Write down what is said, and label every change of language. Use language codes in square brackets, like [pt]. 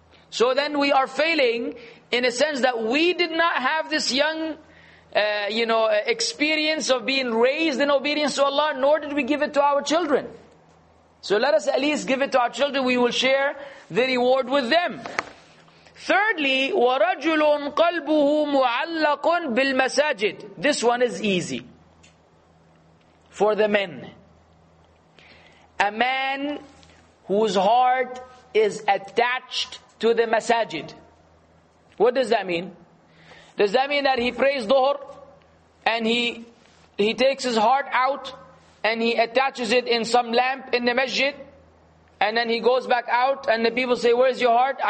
[en] So then we are failing in a sense that we did not have this young experience of being raised in obedience to Allah, nor did we give it to our children. So let us at least give it to our children. We will share the reward with them. [ar] Thirdly, وَرَجُلٌ قَلْبُهُ مُعَلَّقٌ بِالْمَسَاجِدِ. [en] This one is easy for the men. A man whose heart is attached to the masajid. What does that mean? Does that mean that he prays dhuhr and he takes his heart out and he attaches it in some lamp in the masjid, and then he goes back out and the people say, "Where's your heart?"